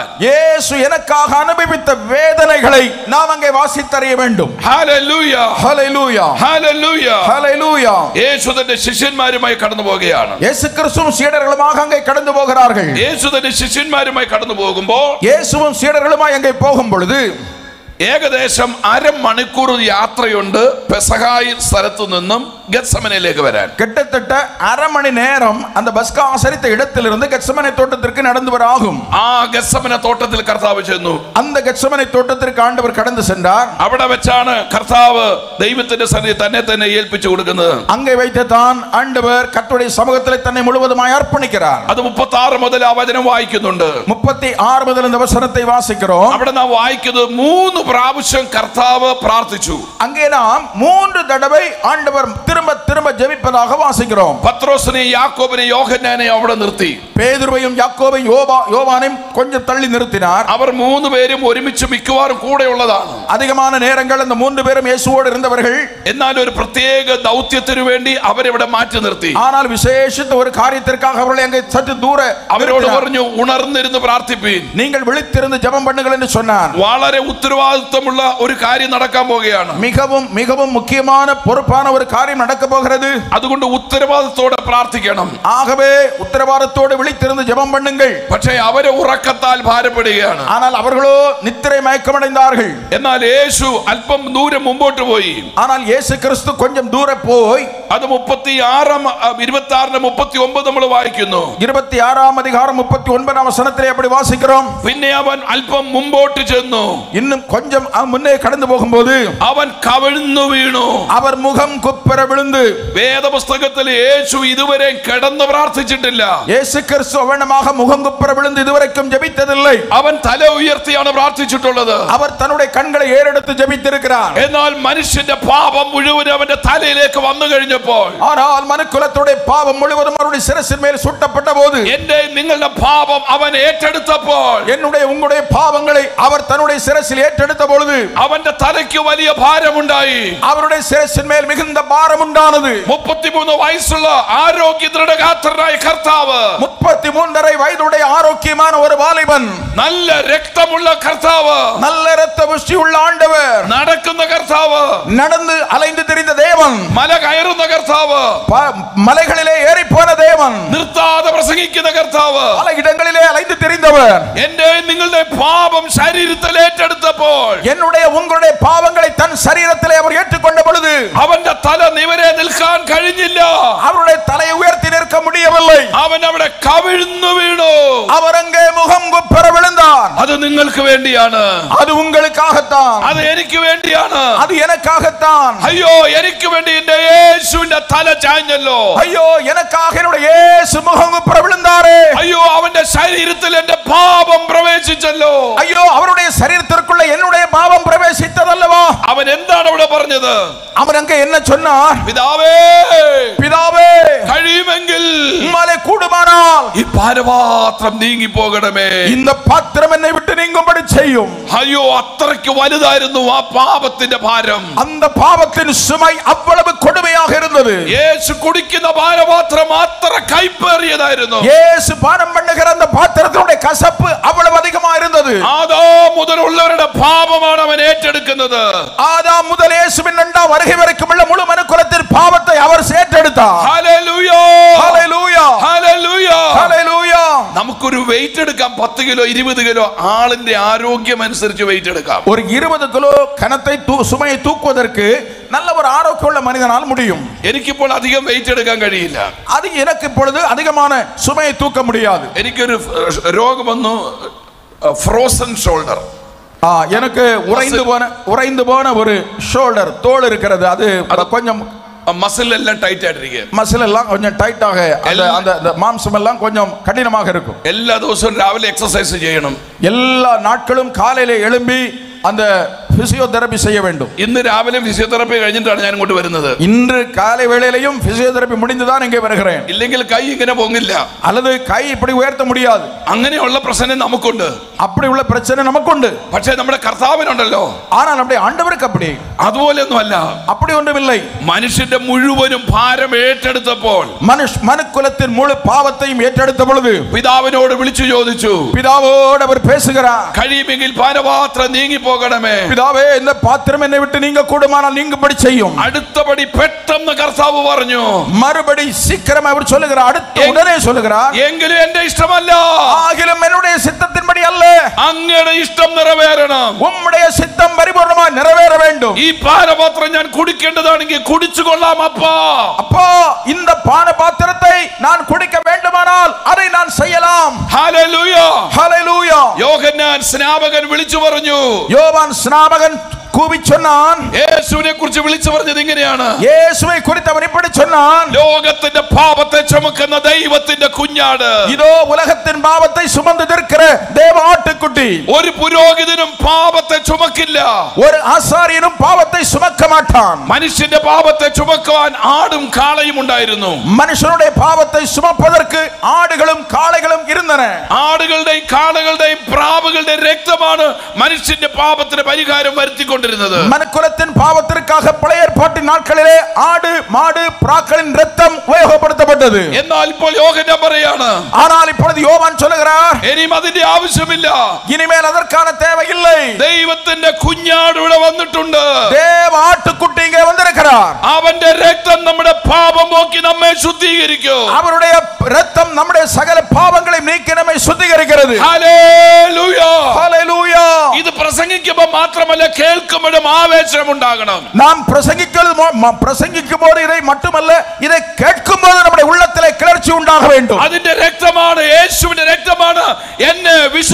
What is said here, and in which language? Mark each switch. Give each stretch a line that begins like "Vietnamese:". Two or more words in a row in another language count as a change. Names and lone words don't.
Tamil: இயேசு எனக்காக அனுபவித்த வேதனைகளை நாம் அங்கே வாசித்தறிய வேண்டும்.
Malayalam: ഹല്ലേലൂയ,
Tamil: ஹல்லேலூயா,
Malayalam: ഹല്ലേലൂയ.
Tamil: ஹல்லேலூயா.
Malayalam: യേശു തന്റെ ശിഷ്യന്മാരുമായി കടന്നു പോവുകയാണ്.
Tamil: இயேசு கிறிஸ்துவும் சீடர்களுமாக அங்கே கடந்து போகிறார்கள்.
Malayalam: യേശു തന്റെ ശിഷ്യന്മാരുമായി കടന്നു പോകുമ്പോൾ
Tamil: இயேசுவும் சீடர்களுமாய் அங்கே போகும் பொழுது
Malayalam: ഏകദേശം അരമണിക്കൂർ യാത്രയുണ്ട് പെസഹായി സ്ഥലത്തു നിന്നും ഗെത്സമനയിലേക്ക് വരാൻ.
Tamil: கிட்டத்தட்ட அரை மணி நேரம் அந்த பஸ்கா ஆசரித்த இடத்திலிருந்து கெத்செமனே தோட்டத்திற்கு நடந்து வர ஆகும்.
Malayalam: ആ ഗെത്സമന തോട്ടത്തിൽ കർത്താവ് ചെന്നു.
Tamil: அந்த கெத்செமனே தோட்டத்திற்கு ஆண்டவர் கடந்து சென்றார்.
Malayalam: അവിടെ വെച്ചാണ് കർത്താവ് ദൈവത്തിന്റെ സന്നിധി തന്നെ ഏൽപ്പിച്ചു കൊടുക്കുന്നത്.
Tamil: அங்கே வைத்து தான் ஆண்டவர் கர்த்தருடைய சமூகத்தில் தன்னை முழுவதுமாய் அர்ப்பணிக்கிறார்.
Malayalam: അത് 36 മുതൽ ആ വചനം വായിക്കുന്നുണ്ട്.
Tamil: 36 முதல் இந்த வசனத்தை வாசிக்கிறோம்.
Malayalam: അവിടെ നാം വായിക്കുന്നത് 3 പ്രാവശ്യം കർത്താവ് പ്രാർത്ഥിച്ചു.
Tamil: அங்கே நாம் 3 தடவை ஆண்டவர் திரும்ப திரும்ப ஜெபிப்பதாக வாசிக்கிறோம்.
Malayalam: പത്രോസിനെയും യാക്കോബിനെയും യോഹന്നാനെയും അവിടെ നിർത്തി.
Tamil: பேதுருவையும் யாக்கோபையும் யோவானையும் கொஞ்சம் தள்ளி நிறுத்தினார்.
Malayalam: അവർ 3 പേരും ഒരുമിച്ച് മിക്കവാറും കൂടെയുള്ളതാണ്.
Tamil: அதிகமான நேரங்கள் அந்த 3 பேரும் இயேசுவோடு இருந்தவர்கள்.
Malayalam: എന്നാൽ ഒരു പ്രത്യേക ദൗത്യത്തിനു വേണ്ടി അവരെ മാറ്റി നിർത്തി.
Tamil: ஆனால் விசேஷித்த ஒரு காரியத்திற்காக அவர்களை அங்கே சற்று தூர
Malayalam: അവരോട് പറഞ്ഞു, ഉണർന്നിരുന്ന് പ്രാർത്ഥിപ്പീൻ,
Tamil: நீங்கள் விழித்திருந்து ஜெபம் பண்ணுங்கள் என்று சொன்னார்.
Malayalam: വളരെ ഉത്തരവാദിത്വമുള്ള ഒരു കാര്യം നടക്കാൻ പോകുകയാണ്.
Tamil: மிகவும் மிகவும் முக்கியமான பொறுப்பான ஒரு காரியம் நடக்க போகிறது.
Malayalam: അതുകൊണ്ട് ഉത്തരവാദിത്തോടെ പ്രാർത്ഥിക്കണം.
Tamil: ஆகவே உத்தரவாதத்தோடு விழித்திருந்து ஜெபம் பண்ணுங்கள்.
Malayalam: പക്ഷേ അവരെ ഉറക്കത്താൽ ഭാരപ്പെടുകയാണ്.
Tamil: ஆனால் அவர்களோ நித்திரை மயக்கமடைந்தார்கள்.
Malayalam: എന്നാൽ യേശു അല്പം ദൂരം മുമ്പോട്ട് പോയി.
Tamil: ஆனால் இயேசு கிறிஸ்து கொஞ்சம் தூர போய்
Malayalam: അത് 26-39 നമ്മൾ വായിക്കുന്നു.
Tamil: 26ஆம் அதிகாரம் 39ஆம் வசனத்திலே அப்படி வாசிக்கிறோம்.
Malayalam: പിന്നെ അവൻ അല്പം മുമ്പോട്ട് ചെന്നു.
Tamil: இன்னும் கொஞ்சம் முன்னே கடந்து போகும்போது
Malayalam: അവൻ കവിഴ്ന്നു വീണു.
Tamil: அவர் முகம் குப்புற விழுந்து விழுந்து
Malayalam: വേദപുസ്തകത്തിൽ യേശു ഇതുവരെ കിടന്ന് പ്രാർത്ഥിച്ചിട്ടില്ല.
Tamil: இயேசு கிறிஸ்து அவனமாக முகங்குப்புற விழுந்து இதுவரைக்கும் ஜெபித்ததில்லை.
Malayalam: അവൻ തല ഉയർത്തിയാണ് പ്രാർത്ഥിച്ചിട്ടുള്ളത്.
Tamil: அவர் தன்னுடைய கண்களை ஏறெடுத்து ஜெபித்திருக்கிறார்.
Malayalam: എന്നാൽ മനുഷ്യന്റെ പാപം മുഴുവൻ അവന്റെ തലയിലേക്ക് വന്നു കഴിഞ്ഞപ്പോൾ,
Tamil: ஆனால் மனுக்குலத்துடைய பாவம் முழுவதும் அவருடைய சிரசின் மேல் சுட்டப்பட்ட போது,
Malayalam: എന്റെ നിങ്ങളുടെ പാപം അവൻ ഏറ്റെടുത്തപ്പോൾ,
Tamil: என்னுடைய உங்களுடைய பாவங்களை அவர் தன்னுடைய சிரசில் ஏற்றெடுத்த பொழுது
Malayalam: അവന്റെ തലയ്ക്ക് വലിയ ഭാരമുണ്ടായി.
Tamil: அவருடைய சிரசின் மேல் மிகுந்த பாரம் உண்டானது.
Malayalam: 33 വയസ്സുള്ള ആരോഗ്യ ദൃഢഗാത്രനായ കർത്താവ്,
Tamil: 33.5 வயதுடைய ஆரோக்கியமான ஒரு வாலிபன்,
Malayalam: നല്ല രക്തമുള്ള കർത്താവ്,
Tamil: நல்ல இரத்த புஷ்டி உள்ள ஆண்டவர்,
Malayalam: നടക്കുന്ന കർത്താവ്,
Tamil: நடந்து அலைந்து திரிந்த தேவன்,
Malayalam: മല കയറുന്ന കർത്താവ്,
Tamil: மலைகளிலே ஏறி போன தேவன்,
Malayalam: നിർത്താതെ പ്രസംഗിക്കുന്ന കർത്താവ്,
Tamil: பல இடங்களிலே அலைந்து திரிந்தவர்,
Malayalam: എന്റെ നിങ്ങളുടെ പാപം ശരീരത്തിൽ ഏറ്റെടുത്തപ്പോൾ,
Tamil: என்னுடைய உங்களுடைய பாவங்களை தன் சரீரத்திலே அவர் ஏற்றுக்கொண்ட பொழுது
Malayalam: അവന്റെ തല നിവരെ നിൽക്കാൻ കഴിഞ്ഞില്ല.
Tamil: அவருடைய தலையை உயர்த்தி நிற்க முடியவில்லை.
Malayalam: അവൻ അവിടെ കവിഴ്ന്നു വീണു.
Tamil: அவர் அங்கே முகங்குப்புற விழுந்தார்.
Malayalam: അത് നിങ്ങൾക്ക് വേണ്ടിയാണ്,
Tamil: அது உங்களுக்காகத்தான்,
Malayalam: അത് എനിക്ക് വേണ്ടിയാണ്.
Tamil: அது எனக்காகத்தான்.
Malayalam: അയ്യോ, എനിക്ക് വേണ്ടി എന്റെ യേശുവിന്റെ തല ചാഞ്ഞല്ലോ.
Tamil: ஐயோ, எனக்காக என்னுடைய இயேசு முகங்குப்புற விழுந்தாரே.
Malayalam: അയ്യോ, അവന്റെ ശരീരത്തിൽ എന്റെ പാപം പ്രവേശിച്ചല്ലോ.
Tamil: ஐயோ, அவருடைய சரீரத்திற்குள்ள என்னுடைய பாவம் பிரவேசித்ததல்லவா.
Malayalam: അവൻ എന്താണ് അവിടെ പറഞ്ഞത്?
Tamil: அவர் அங்கே என்ன சொன்னார்?
Malayalam: പിതാവേ,
Tamil: பிதாவே,
Malayalam: കഴിയുമെങ്കിൽ
Tamil: உம்மாலே கூடுமானால்
Malayalam: ഈ പാനപാത്രം നീങ്ങി പോകണമേ.
Tamil: இந்த பாத்திரம் என்னை விட்டு நீங்கும்படி செய்யும்.
Malayalam: അയ്യോ, അത്രയ്ക്ക് വലുതായിരുന്നു ആ പാപത്തിന്റെ ഭാരം.
Tamil: அந்த பாவத்தின் சுமை அவ்வளவு கொடுமையாக இருந்தது.
Malayalam: യേശു കുടിക്കുന്ന പാനപാത്രം അത്ര കൈപ്പേറിയതായിരുന്നു.
Tamil: இயேசு பானம் பண்ணுகிற அந்த பாத்திரத்தினுடைய கசப்பு அவ்வளவு அதிகமா இருந்தது.
Malayalam: ആദാം മുതലുള്ളവരുടെ പാപമാണ് അവൻ ഏറ്റെടുക്കുന്നത്.
Tamil: ஆதாம் முதல் இயேசுவின் இரண்டாம் வருகை வரைக்கும் உள்ள முழு மனுக்குலத்தின் பாவத்தை அவர் ഏറ്റെടുத்தார்.
Malayalam: ഹല്ലേലൂയ, ഹല്ലേലൂയ, ഹല്ലേലൂയ, ഹല്ലേലൂയ. നമുക്കൊരു വെയിറ്റ് എടുക്കാം. 10 കിലോ 20 കിലോ ആളിന്റെ ആരോഗ്യം അനുസരിച്ച് വെയിറ്റ് എടുക്കാം.
Tamil: ஒரு 20 கிலோ கனத்தை சுமையை தூக்குவதற்கு நல்ல ஒரு ஆரோக்கியமுள்ள மனிதனால் முடியும்.
Malayalam: എനിക്കിപ്പോൾ അധികം വെയിറ്റ് എടുക്കാൻ കഴിയില്ല.
Tamil: அது எனக்கு இப்பொழுது அதிகமான சுமையை தூக்க முடியாது.
Malayalam: എനിക്കൊരു രോഗം വന്നു,
English: frozen shoulder.
Tamil: எனக்கு உறைந்து போன ஒரு ஷோல்டர் தோல் இருக்கிறது. அது கொஞ்சம் மசில் எல்லாம் டைட் ஆயிட்டிருக்கு. மசில் எல்லாம் கொஞ்சம் டைட்டாக, அந்த மாംസം எல்லாம் கொஞ்சம் கடினமாக இருக்கும்.
Malayalam: എല്ലാ ദിവസവും രാവിലെ എക്സസൈസ് ചെയ്യണം.
Tamil: எல்லா நாட்களும் காலையில எழும்பி அந்த பிசியோதெரபி செய்ய வேண்டும்.
Malayalam: ഇന്ന് രാവിലെ ഫിസിയോതെറപ്പി കഴിഞ്ഞിട്ടാണ് ഞാൻ ഇങ്ങോട്ട് വരുന്നത്.
Tamil: இன்று காலை வேளையிலையும் பிசியோதெரபி முடிந்துதான் இங்கே வருகிறேன்.
Malayalam: ഇല്ലെങ്കിൽ കൈ ഇങ്ങനെ പൊങ്ങില്ല,
Tamil: அல்லது கை இப்படி உயர்த்த முடியாது.
Malayalam: അങ്ങനെയുള്ള പ്രശ്നം നമുക്കുണ്ട്.
Tamil: அப்படி உள்ள பிரச்சனை நமக்குண்டு.
Malayalam: പക്ഷേ നമ്മുടെ കർത്താവിനുണ്ടല്ലോ.
Tamil: ஆனால் நம்முடைய ஆண்டவருக்கு அப்படி
Malayalam: അതുപോലെയൊന്നും അല്ല.
Tamil: அப்படி ஒன்றுமில்லை.
Malayalam: മനുഷ്യന്റെ മുഴുവനും ഭാരം ഏറ്റെടുത്തപ്പോൾ,
Tamil: மனுக்குலத்தின் முழு பாவத்தையும் ഏറ്റെടുത്ത பொழுது
Malayalam: പിതാവിനോട് വിളിച്ചു ചോദിച്ചു,
Tamil: பிதாவோடு அவர் பேசுகிறார்.
Malayalam: കഴിയുമെങ്കിൽ പാനപാത്രം നീങ്ങി പോകണമേ.
Tamil: பிதாவே, இந்த பாத்திரம் என்னை விட்டு நீங்க கூடுமானால் நீங்கும்படி செய்யும்.
Malayalam: അടുത്തപടി പെട്ടെന്ന് കർത്താവ് പറഞ്ഞു,
Tamil: மறுபடி சீக்கிரம் அவர் சொல்லுகிறார். அடுத்த உடனே சொல்லுகிறார்,
Malayalam: എങ്കിലും എന്റെ ഇഷ്ടമല്ല,
Tamil: ஆகிலும் என்னுடைய சித்தத்தின்படி அல்ல,
Malayalam: അങ്ങയുടെ ഇഷ്ടം നിറവേറണം.
Tamil: உம்முடைய சித்தம் பரிபூர்ணமாய் நிறைவேற வேண்டும்.
Malayalam: ഈ പാനപാത്രം ഞാൻ കുടിക്കേണ്ടതാണെങ്കിൽ കുടിച്ചു കൊള്ളാം അപ്പാ.
Tamil: அப்பா, இந்த பான பாத்திரத்தை நான் குடிக்க வேண்டுமானால் அதை நான் செய்யலாம்.
Malayalam: ഹല്ലേലൂയ,
Tamil: ஹல்லேலூயா.
Malayalam: യോഹന്നാൻ സ്നാപകൻ വിളിച്ചു പറഞ്ഞു,
Tamil: யோவான் ஸ்நாபகன் கூவி சொன்னான்.
Malayalam: യേശുവിനെ കുറിച്ച് വിളിച്ചു പറഞ്ഞത് ഇങ്ങനെയാണ്,
Tamil: இயேசுவை குறித்து அவன் இப்படி சொன்னான்,
Malayalam: ലോകത്തിന്റെ പാപത്തെ ചുമക്കുന്ന ദൈവത്തിന്റെ കുഞ്ഞാട്,
Tamil: இதோ உலகத்தின் பாவத்தை சுமந்து நிற்கிற தேவ ஆட்டுக்குட்டி.
Malayalam: ഒരു പുരോഹിതനും പാപത്തെ ചുമക്കില്ല,
Tamil: ஒரு ஆசாரியனும் பாவத்தை சுமக்க மாட்டான்.
Malayalam: മനുഷ്യന്റെ പാപത്തെ ചുമക്കുവാൻ ആടും കാളയും ഉണ്ടായിരുന്നു.
Tamil: மனுஷனுடைய பாவத்தை சுமப்பதற்கு ஆடுகளும் காளைகளும் இருந்தன.
Malayalam: ആടുകളുടെയും കാളകളുടെയും പ്രാവുകളുടെയും രക്തമാണ് മനുഷ്യന്റെ പാപത്തിന് പരിഹാരം വരുത്തിക്കൊണ്ടിരുന്നത്.
Tamil: மனுக்குலத்தின் பாவத்திற்காக பழைய ஏற்பாட்டின் நாட்களிலே ஆடு மாடு பிராக்களின் ரத்தம் உபயோகப்படுத்தப்பட்டது.
Malayalam: എന്നാൽ ഇപ്പോൾ യോഹന്നാൻ പറയാണ്,
Tamil: ஆனால் இப்பொழுது யோவான் சொல்லுகிறார்,
Malayalam: ഇനിയും അതിന്റെ ആവശ്യമില്ല,
Tamil: இனிமேல் அதற்கான தேவை இல்லை.
Malayalam: ദൈവത്തിന്റെ കുഞ്ഞാട് ഇവിടെ വന്നിട്ടുണ്ട്.
Tamil: தேவ ஆட்டுக்குட்டி இங்கே வந்திருக்கிறார்.
Malayalam: അവന്റെ രക്തം നമ്മുടെ പാപം പോക്കി നമ്മെ ശുദ്ധീകരിക്കും.
Tamil: அவருடைய ரத்தம் நம்முடைய சகல பாவங்களையும் நீக்கி நம்மை சுத்திகரிக்கிறது.
Malayalam: ഹല്ലേലൂയ,
Tamil: ஹல்லேலூயா.
Malayalam: ഇത് പ്രസംഗിക്കുമ്പോൾ മാത്രമല്ല, കേൾക്കുമ്പോഴും ആവേശം ഉണ്ടാകണം.
Tamil: நாம் பிரசங்கிக்கும் போது இதை மட்டுமல்ல, இதை கேட்கும் போது நம்முடைய உள்ளத்திலே கிளர்ச்சி உண்டாக வேண்டும்.
Malayalam: അതിന്റെ രക്തമാണ്, യേശുവിന്റെ രക്തമാണ് എന്നെ വിശുദ്ധനാക്കിയത്.